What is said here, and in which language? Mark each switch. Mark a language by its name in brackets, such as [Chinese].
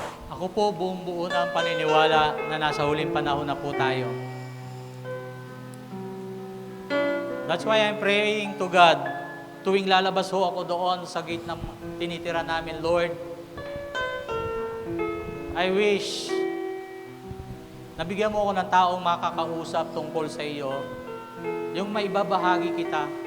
[Filipino] Ako po, buong buo na ang paniniwala na nasa huling panahon na po tayo. [English] That's why I'm praying to God. [Filipino] Tuwing lalabas ho ako doon sa gate na tinitira namin, [English] Lord, I wish [Filipino] nabigyan mo ako ng taong makakausap tungkol sa iyo, yung maibabahagi kita.